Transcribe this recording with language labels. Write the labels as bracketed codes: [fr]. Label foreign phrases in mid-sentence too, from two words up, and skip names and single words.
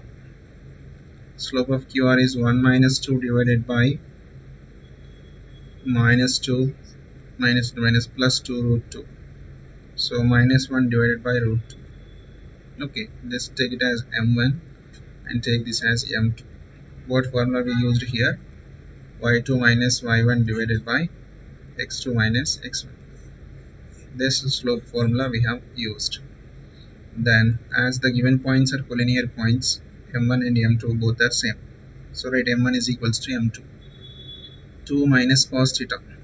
[en] Slope of QR is 1 minus 2 divided by minus 2 minus plus 2 root 2. So minus 1 divided by root 2. Okay, let's take it as m1 and take this as m2. What formula we used here? y2 minus y1 divided by x2 minus x1. This slope formula we have used. Then, as the given points are collinear points, m1 and m2 both are same. So write m1 is equals to m2. 2 minus cos theta.